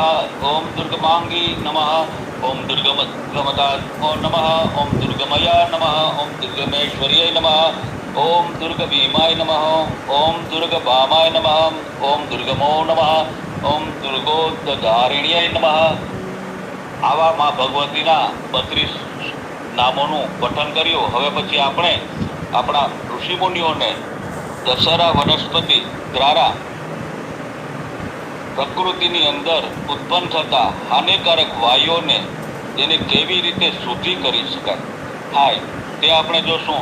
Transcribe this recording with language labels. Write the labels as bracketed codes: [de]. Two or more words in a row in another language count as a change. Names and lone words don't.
[sa] ओम दुर्गमांगी नमः। ओम दुर्गमता नमः। ओम दुर्गमया नमः। ओम दुर्गमेश्वर्यै नमः। ओम दुर्गभीमाय नमः। ओम दुर्गभामाय नमः। ओम दुर्गमो नमः। ओम दुर्गोद्धारिण्यै नमः। [gu] આવા માં ભગવતીના 32 નામોનું પઠન કર્યું. હવે પછી આપણે આપણા ઋષિમુનિઓને દશેરા વનસ્પતિ દ્વારા પ્રકૃતિની અંદર ઉત્પન્ન થતા હાનિકારક વાયુઓને તેને કેવી રીતે શુદ્ધિ કરી શકાય તે આપણે જોશું.